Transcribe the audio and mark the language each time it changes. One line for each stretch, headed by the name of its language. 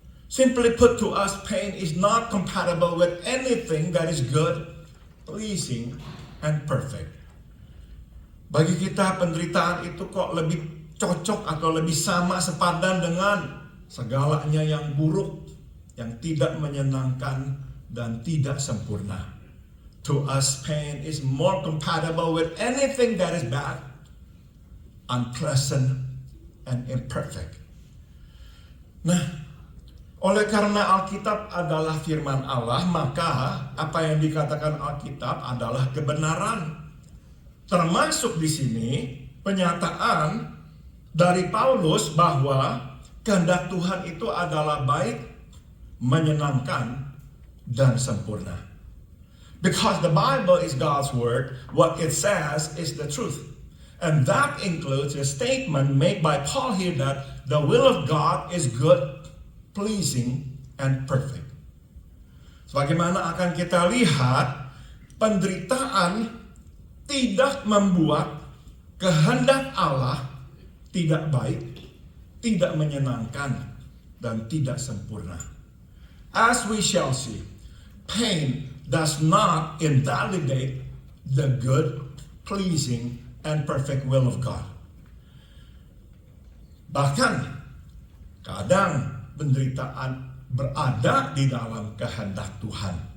English: Simply put to us, pain is not compatible with anything that is good, pleasing, and perfect.
Indonesian: Bagi kita, penderitaan itu kok lebih cocok atau lebih sama sepadan dengan segalanya yang buruk, yang tidak menyenangkan, dan tidak sempurna.
English: To us, pain is more compatible with anything that is bad, unpleasant, and imperfect.
Indonesian: Nah, oleh karena Alkitab adalah firman Allah, maka apa yang dikatakan Alkitab adalah kebenaran. Termasuk di sini penyataan dari Paulus bahwa kehendak Tuhan itu adalah baik, menyenangkan, dan sempurna.
English: Because the Bible is God's word, what it says is the truth. And that includes a statement made by Paul here that the will of God is good, pleasing, and perfect.
Indonesian: Sebagaimana akan kita lihat, penderitaan tidak membuat kehendak Allah tidak baik, tidak menyenangkan, dan tidak sempurna.
English: As we shall see, pain does not invalidate the good, pleasing, and perfect will of God.
Indonesian: Bahkan, kadang penderitaan berada di dalam kehendak Tuhan.